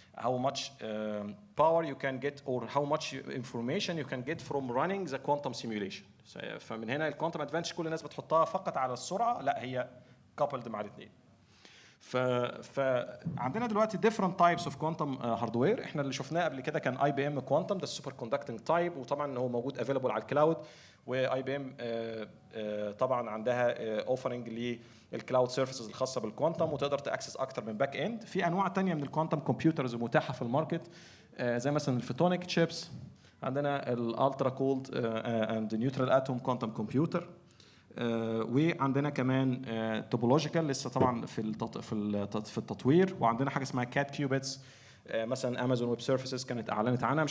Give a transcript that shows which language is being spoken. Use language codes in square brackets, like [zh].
[en] How much power you can get or how much information you can get from running the quantum simulation. [ar] فمن هنا الكوانتم ادفانتج كل الناس بتحطها فقط على السرعه، لا هي coupled مع الاثنين. فعندنا دلوقتي [en] different types of quantum hardware. [ar] احنا اللي شفناه قبل كده كان اي بي ام كوانتم، ده السوبر كوندكتنج تايب، وطبعا هو موجود افيلبل على الكلاود. واي بي ام طبعا عندها اوفرنج للكلاود سيرفيسز الخاصه بالكوانتم، وتقدر تاكسس اكتر من باك اند. في انواع تانية من الكوانتم كمبيوترز متاحه في الماركت، زي مثلا الفوتونيك تشيبس، عندنا [en] الالترا cold and neutral atom quantum computer, [ar] وعندنا كمان توبولوجيكال لسه طبعا في التطوير، وعندنا حاجه اسمها كات كيوبيتس، مثلا امازون ويب سيرفيسز كانت اعلنت عنها.